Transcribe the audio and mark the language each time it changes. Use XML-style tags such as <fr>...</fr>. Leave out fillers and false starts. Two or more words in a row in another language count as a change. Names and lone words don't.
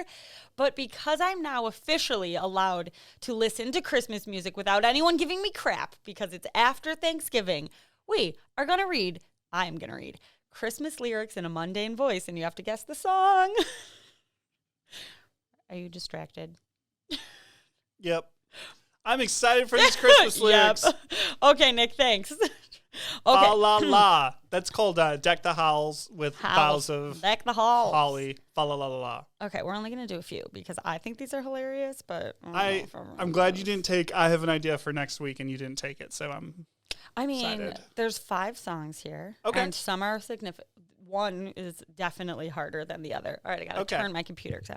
<en>But because I'm now officially allowed to listen to Christmas music without anyone giving me crap because it's after Thanksgiving, I'm going to read Christmas lyrics in a mundane voice, and you have to guess the song. Are you distracted? Yep. I'm excited for these Christmas lyrics. Yep. Okay, Nick, thanks. Okay. Fa la la. That's called Deck the Halls with boughs of Deck the halls. holly. Fa la la la la. Okay, we're only going to do a few because I think these are hilarious, but I don't know if I'm glad you didn't take I have an idea for next week and you didn't take it. So I mean, excited. there's 5 songs here. Okay. And some are significant. One is definitely harder than the other. All right, I got to Okay. turn my computer because</en>